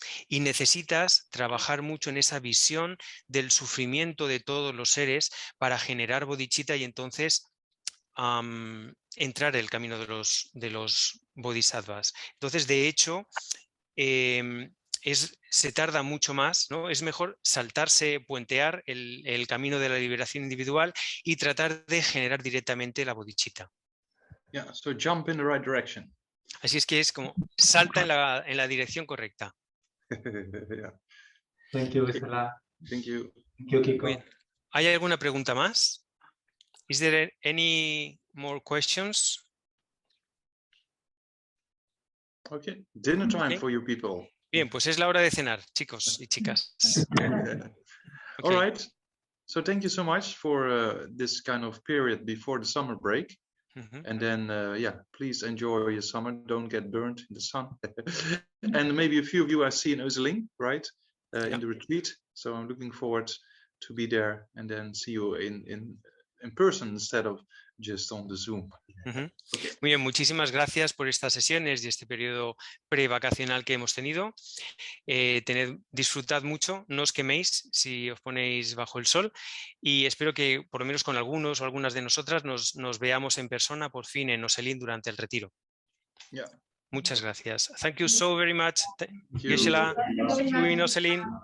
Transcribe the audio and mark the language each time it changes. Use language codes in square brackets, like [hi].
[es] Y necesitas trabajar mucho en esa visión del sufrimiento de todos los seres para generar bodhicitta y entonces entrar en el camino de los bodhisattvas. Entonces, de hecho, se tarda mucho más, ¿no? Es mejor saltarse, puentear el camino de la liberación individual y tratar de generar directamente la bodhicitta. [en] Yeah, so jump in the right direction. [es] Así es que es como salta en la dirección correcta. [en] Yeah. Thank you, Gisela. Thank you. Thank you, Kiko. [es] Bien. ¿Hay alguna pregunta más? [en] Is there any more questions? Okay, dinner time Okay. for you people. [es] Bien, pues es la hora de cenar, chicos y chicas. [en] All right. So thank you so much for this kind of period before the summer break. And then, yeah, please enjoy your summer. Don't get burnt in the sun. And maybe a few of you I see in Özeling, right? In the retreat. So I'm looking forward to be there and then see you in person instead of just on the Zoom. Okay. [es] Muy bien, muchísimas gracias por estas sesiones y este periodo prevacacional que hemos tenido. Disfrutad mucho, no os queméis si os ponéis bajo el sol y espero que por lo menos con algunos o algunas de nosotras nos veamos en persona por fin en Özeling durante el retiro. [en] Yeah. [es] Muchas gracias. [en] Thank you so very much. Thank you. Gisela, see you in Özeling.